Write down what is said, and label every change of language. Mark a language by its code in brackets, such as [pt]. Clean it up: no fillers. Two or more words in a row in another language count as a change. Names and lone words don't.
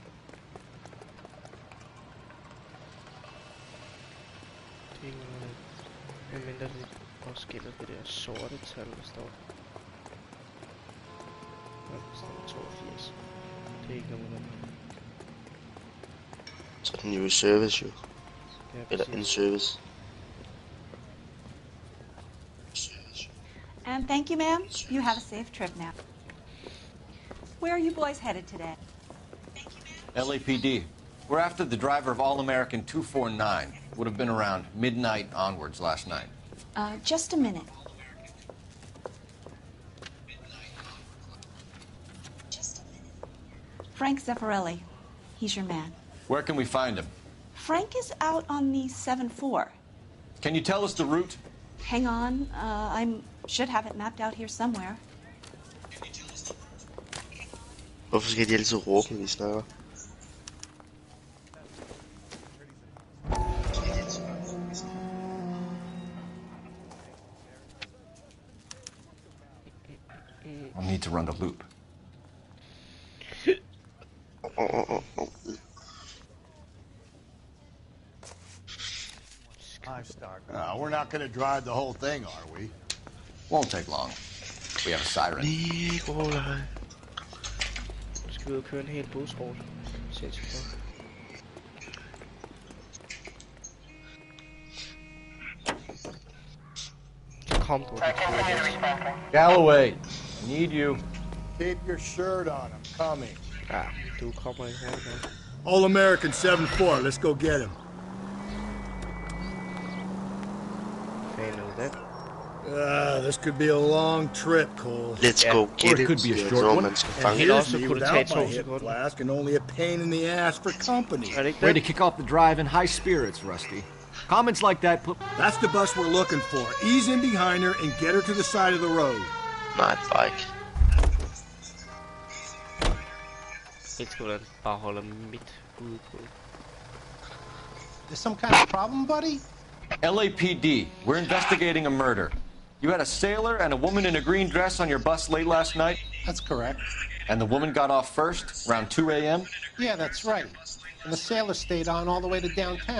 [da] Det er skiller det, og skiller det der sorte tal, der står. Ja, der står 82. Det er ikke nogen af dem. Så er den jo i service jo. Ja, [en] eller in service. And thank you, ma'am. You have a safe trip now. Where are you boys headed today? LAPD. We're after the driver of All-American 249. Would have been around midnight onwards last night. Just a minute. Frank Zeffirelli. He's your man. Where can we find him? Frank is out on the 7-4. Can you tell us the route? Hang on. I should have it mapped out here somewhere. [da] Hvorfor skal de altid råbe, når de snakker? [en] I'll need to run the loop. We're not going to drive the whole thing, are we? Won't take long. We have a siren. [da] Skal vi ud og køre en hel busrute? Sindssygt godt. Kom du, [en] Galloway, I need you. Keep your shirt on. I'm coming. [da] Ja, du kommer ikke her. [en] All American 7-4. Let's go get him. This could be a long trip, Cole. Let's go get it. Or it could be a short one. And here's me without my hip flask and only a pain in the ass for company. Way to kick off the drive in high spirits, Rusty. Comments like that put... That's the bus we're looking for. Ease in behind her and get her to the side of the road. [da] Nej, bike. Helt skal hvordan bare holder midt ude på. [en] There's some kind of problem, buddy? LAPD, we're investigating a murder. You had a sailor and a woman in a green dress on your bus late last night? That's correct. And the woman got off first, around 2 a.m.? Yeah, that's right. And the sailor stayed on all the way to downtown.